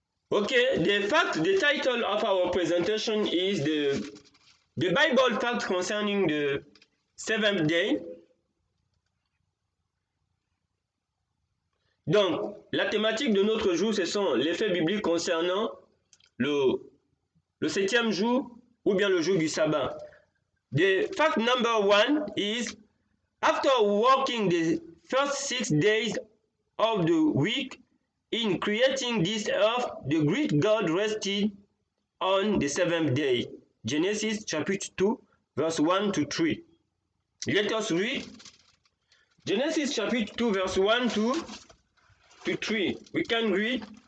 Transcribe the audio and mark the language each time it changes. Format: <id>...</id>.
<en>Okay, the title of our presentation is the Bible fact concerning the seventh day.</en> <fr>Donc, la thématique de notre jour, ce sont les faits bibliques concernant le 7e jour ou bien le jour du sabbat.</fr> <en>The fact number 1 is, after working the first 6 days of the week in creating this earth, the great God rested on the 7th day. Genesis chapter 2, verse 1 to 3. Let us read Genesis chapter 2, verse 1 to 3. We can read.</en>